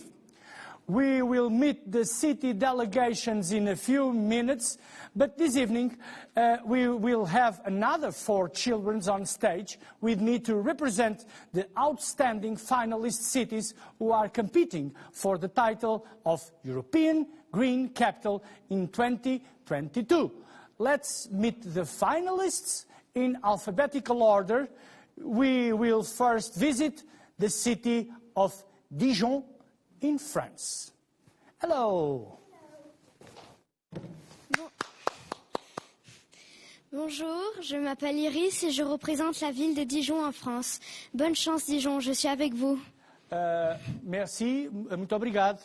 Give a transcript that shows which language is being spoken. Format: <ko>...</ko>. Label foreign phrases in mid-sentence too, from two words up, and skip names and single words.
<en>We will meet the city delegations in a few minutes, but this evening we will have another 4 children on stage with me to represent the outstanding finalist cities who are competing for the title of European Green Capital in 2022. Let's meet the finalists in alphabetical order. We will first visit the city of Dijon in France. Hello.</en> <fr>Bonjour, je m'appelle Iris et je représente la ville de Dijon en France. Bonne chance Dijon, je suis avec vous. Merci,</fr> <pt>muito obrigado.</pt>